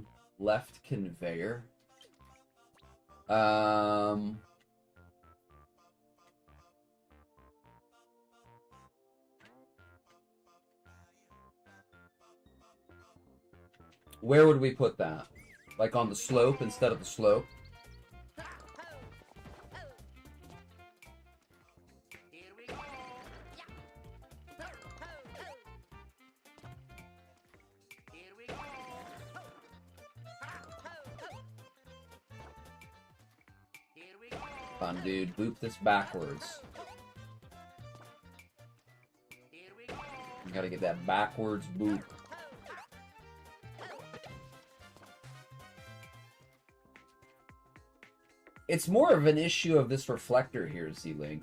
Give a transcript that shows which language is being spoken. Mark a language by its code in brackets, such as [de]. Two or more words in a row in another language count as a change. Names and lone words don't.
[en] Left conveyor. Where would we put that? Like on the slope instead of the slope? Ha! Ho! Ho! Here we go. Yeah. Ho! Ho! Ho! Here we go. Ho! Ha! Ho! Ho! Here we go. Fun, dude. Boop this backwards. Here we go. You gotta get that backwards boop. It's more of an issue of this reflector here, Z-Link.